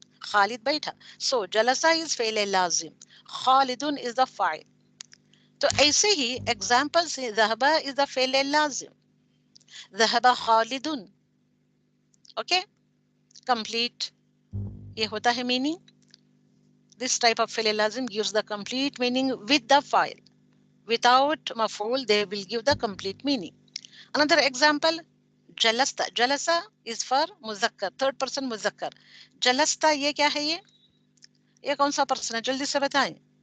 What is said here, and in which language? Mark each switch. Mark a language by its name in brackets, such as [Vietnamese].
[Urdu] خالد بیٹھا، سو جلسہ از فعل لازم، خالدن از دا فاعل. تو ایسے ہی ایگزامپل سے ذهب از دا فعل لازم، ذهب خالدن. اوکے کمپلیٹ یہ ہوتا ہے میننگ. [English] This type of فعل لازم gives the complete meaning with the file. Without مفعول they will give the complete meaning. Another example جلستا، جلسا is for مذکر، third person مذکر. [Urdu] جلستا یہ کیا ہے، یہ کون سا پرسن ہے، جلدی سے بتائیں.